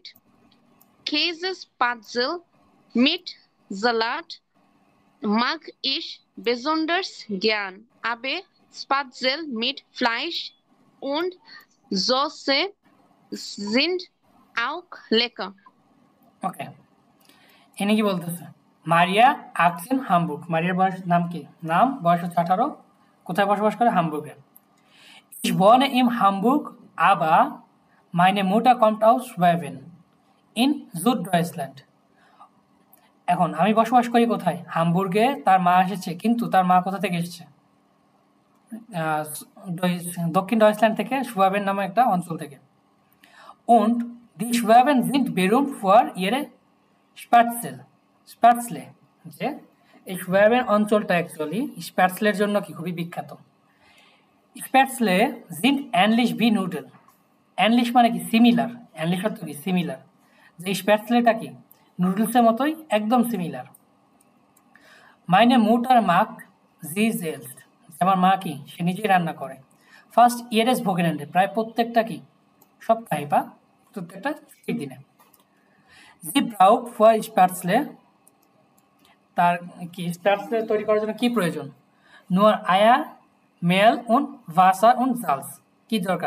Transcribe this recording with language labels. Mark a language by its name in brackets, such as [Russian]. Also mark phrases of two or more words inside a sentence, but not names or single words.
[German] Käsespätzle mit Salat mag ich besonders gern, aber Spätzle mit Fleisch und Soße sind auch lecker. [Bangla] ওকে, এনে কি বলতেছে? মারিয়া আক্সেন হামবুর্গ। মারিয়ার বয়স নাম কি? বয়স হচ্ছে 18। কোথায় বসবাস করে? হামবুর্গে। [German] Ich wohne im Hamburg, aber meine Mutter kommt aus Schwaben in Süddeutschland. [Bangla] এখন আমি বসবাস করি কোথায়? হামবুর্গে। তার মা এসেছে, কিন্তু তার মা কোথা থেকে এসেছে? দক্ষিণ ডয়েচল্যান্ড থেকে, সুয়াবেন নামে একটা অঞ্চল থেকে। [German] Und die Schwaben sind berühmt für ihre Spätzle, [Bangla] যে এই সুয়াবেন অঞ্চলটা অ্যাকচুয়ালি স্প্যাটসলের জন্য কি খুবই বিখ্যাত। [German] Spätzle sind ähnlich wie Nudeln. [Bangla] ähnlich মানে কি? সিমিলার। ähnlich অর্থ কি? সিমিলার। যে স্প্যাটসলেটা কি নুডলসের মতোই একদম সিমিলার। [German] meine Mutter mag sie selbst. [Bangla] আমার মা কি? সে নিজেই রান্না করে। [German] fast jedes Wochenende, [Bangla] প্রায় প্রত্যেকটা কি সপ্তাহে বা প্রত্যেকটা ছুটির দিনে। [German] Sie braucht für Spätzle, [Bangla] তার কি স্প্যাটসলে তৈরি করার জন্য কি প্রয়োজন? [German] nur Eier Mehl und Wasser und Salz, [Bangla] কি দরকার?